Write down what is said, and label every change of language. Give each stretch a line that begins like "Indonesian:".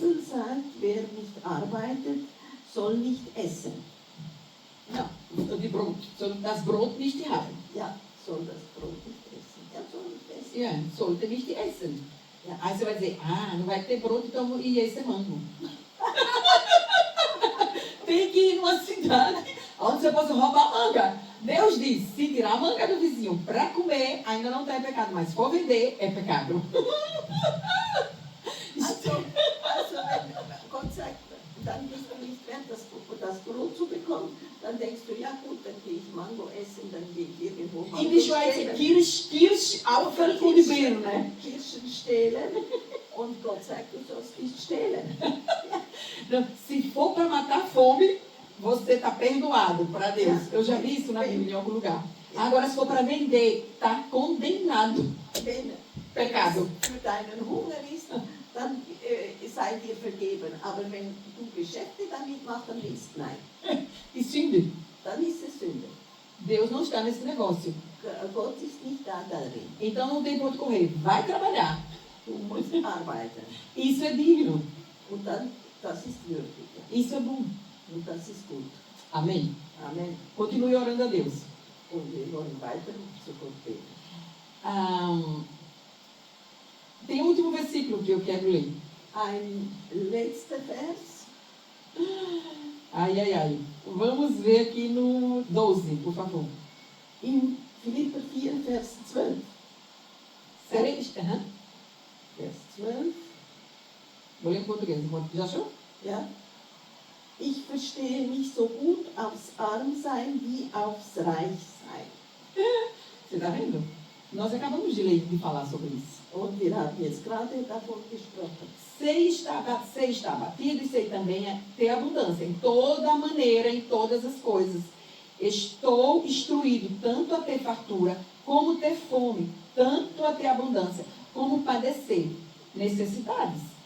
German: Bibel sagt, wer nicht arbeitet, soll nicht essen. Não, das Brot nicht haben. Ja, soll das Brot nicht essen. Ja, soll nicht essen. Ja, sollte nicht essen.
Portuguese: Aí você vai dizer, não vai ter broto, então e esse é mango. Tem que ir numa cidade onde você possa roubar manga. Deus diz, se tirar a manga do vizinho para comer, ainda não tem pecado, mas se for vender, é pecado.
German: Also wenn Gott sagt, dann bist du nicht wert, das Brot zu bekommen, dann denkst du, ja gut, dann gehe ich Mango essen, dann gehe ich irgendwo
Portuguese: Em
German: Mango Schweiz, Kirschapfel und Birne, né? Kirschen stehlen. Und Gott sagt, du sollst nicht stehlen.
Portuguese: Se for para matar a fome, você está perdoado para Deus. Eu já vi isso na Bíblia em algum lugar. Agora, se for para vender, está condenado.
German: Wenn
Portuguese: Pecado.
German: es für deinen Hunger ist, dann sei dir vergeben. Aber wenn du Geschäfte damit machen willst, nein. E Sünde. Dann ist es Sünde.
Portuguese: Deus não está nesse negócio.
German: Gott ist nicht da darin.
Portuguese: Então não tem para onde correr. Vai trabalhar.
German: Du musst arbeiten.
Portuguese: Isso é digno.
German: Und dann, das ist würdig.
Portuguese: Isso é bom.
German: Und das ist gut.
Portuguese: Amém?
German: Amen.
Portuguese: Continue orando a Deus.
German: Und wir wollen weiter zu Gott beten.
Portuguese: Tem um último versículo que eu quero ler.
German: Ein letzter Vers. Ai, ai, ai.
Portuguese: Vamos ver aqui no 12, por favor.
German: In Philipper 4, Vers 12.
Portuguese: Sereis?
German: Vers 12.
Portuguese: Vou ler em português. Já achou?
German: Ja. Ich verstehe mich so gut aufs Armsein wie aufs Reichsein.
Portuguese: Você está vendo? Nós acabamos de falar sobre isso.
German: Und wir haben jetzt gerade davon gesprochen.
Portuguese: Sei estar abatido e sei também ter abundância em toda maneira, em todas as coisas. Estou instruído tanto a ter fartura, como ter fome, tanto a ter abundância, como padecer necessidades.